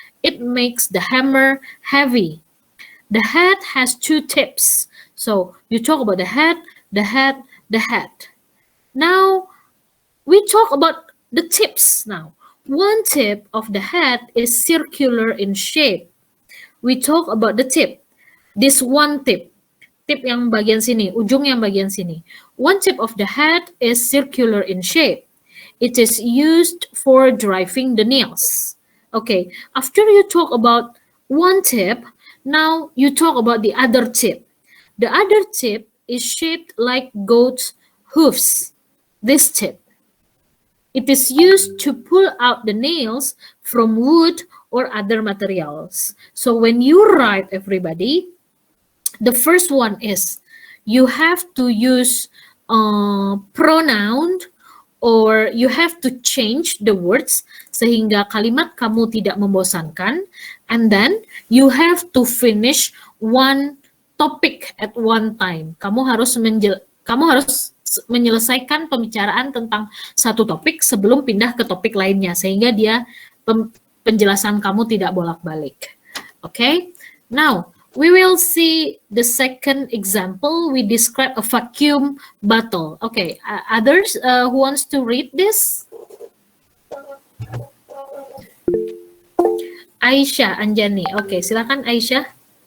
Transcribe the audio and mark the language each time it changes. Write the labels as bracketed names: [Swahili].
[English] It makes the hammer heavy. The head has two tips. So you talk about the head, the head, the head. Now we talk about the tips now. One tip of the head is circular in shape. We talk about the tip. This one tip. [Indonesian] Tip yang bagian sini, ujung yang bagian sini. [English] One tip of the head is circular in shape. It is used for driving the nails. Okay, after you talk about one tip, now you talk about the other tip. The other tip is shaped like goat's hoofs. This tip. It is used to pull out the nails from wood or other materials. So when you write, everybody, the first one is you have to use pronoun or you have to change the words [Indonesian] sehingga kalimat kamu tidak membosankan, [English] and then you have to finish one topic at one time. [Indonesian] Kamu harus menyelesaikan pembicaraan tentang satu topik sebelum pindah ke topik lainnya sehingga penjelasan kamu tidak bolak-balik. [English] Okay? Now, we will see the second example. We describe a vacuum bottle. Okay, others who wants to read this? [Indonesian] Aisyah Anjani. Okay, silakan Aisyah.